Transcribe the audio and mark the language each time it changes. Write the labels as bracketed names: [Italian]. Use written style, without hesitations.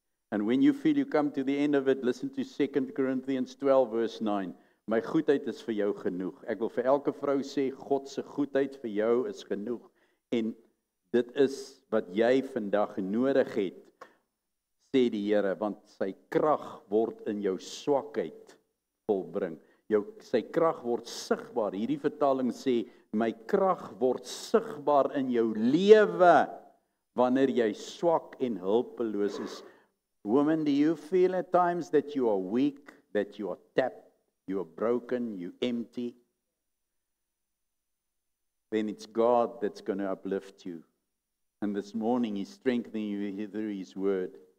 [English] And when you feel you come to the end of it, listen to 2 Corinthians 12 verse 9. [Afrikaans] My goedheid is vir jou genoeg. Ek wil vir elke vrou sê, God se goedheid vir jou is genoeg. En dit is wat jy vandag nodig het, sê die Here, want sy krag word in jou swakheid volbring. Sy krag word sigbaar. Hierdie vertaling sê, my krag word sigbaar in jou lewe wanneer jy swak en hulpeloos is. [English] Women, do you feel at times that you are weak, that you are tapped, you are broken, you empty? Then it's God that's going to uplift you. And this morning He's strengthening you through His word.